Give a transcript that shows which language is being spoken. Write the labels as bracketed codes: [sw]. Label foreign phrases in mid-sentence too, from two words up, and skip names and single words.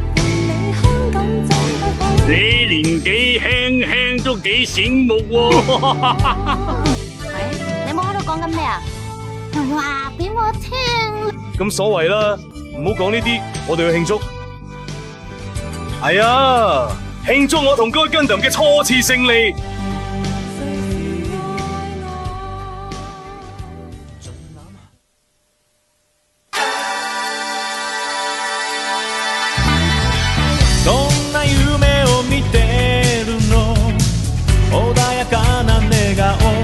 [yue] 你年紀輕輕都幾醒目喎！你冇喺度講緊咩啊？話俾我聽。咁所謂啦，唔好講呢啲，我哋去慶祝。係啊，慶祝我同該Gundam嘅初次勝利。 [ja] どんな夢を見てるの？穏やかな寝顔。